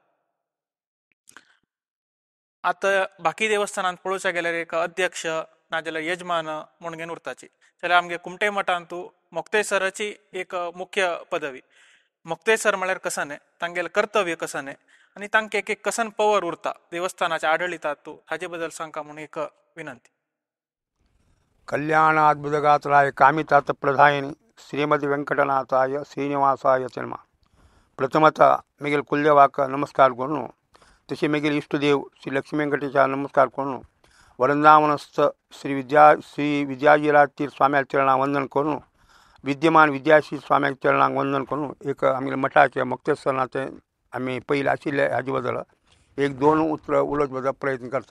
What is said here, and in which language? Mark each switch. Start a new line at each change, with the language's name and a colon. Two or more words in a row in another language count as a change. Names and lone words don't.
Konkani: आता बाकी देवस्थानांत पळोवचें गेल्यार एक अध्यक्ष नाजाल्यार यजमान म्हूण घेवन उरताची, जाल्यार आमगे कुमटे मठांतू मुक्तेसराची एक मुख्य पदवी। मुक्तेसर म्हळ्यार कसने तांगेले कर्तव्य कसने आणि तांकां एक कसन पवर उरता देवस्थानाच्या आडळितांतू हाजे बद्दल सांगता म्हणून एक विनंती।
Sanskrit: कल्याणाद्भुतगात्राय कामितार्थप्रदायिने श्रीमद् वेंकटनाथाय श्रीनिवासाय च नमः।
Konkani: प्रथमतः मेगेल कुल्यवाक नमस्कार करूं, तसे मेगेल इष्टदेव श्री लक्ष्मी वेंकटेशा नमस्कार करूं, वृंदावनस्थ श्री विद्याजीराज तीर्थ स्वामी चरणां वंदन करूं, विद्यमान विद्याश्री स्वामी चरणांक वंदन करूं एक आमगे मठाचे मुक्तेसराचे आमी पयले आशिल्ले हाजे बद्दल एक दोन उतर उलोवचे बद्दल प्रयत्न करता।